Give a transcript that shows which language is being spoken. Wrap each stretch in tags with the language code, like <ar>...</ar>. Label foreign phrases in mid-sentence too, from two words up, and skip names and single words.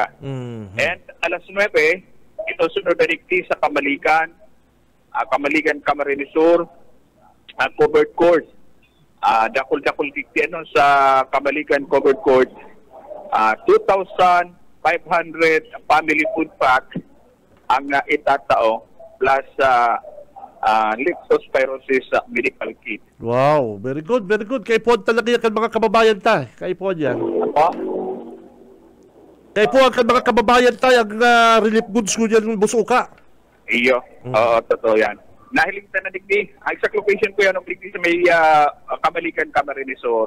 <bik>And alas 9, ito sunod na dikti sa Kamalikan, Camarines Sur, covered court. Dakol-dakol dikti sa Kamalikan covered court.</bik> <en>2,500 family food pack</en> <bik>ang itatao</bik> <en>plus leptospirosis medical kit. Wow, very good, very good.</en> <bik>Kay po talaga yan mga kababayan ta. Kay po yan. Kay po ang mga kababayan ta, ang relief goods ko dyan ng Busuka. Iyo, totoo yan. Nahiling na digdi. Ang exact location ko yan, digdi sa may Kamalikan, Camarines Sur.</bik>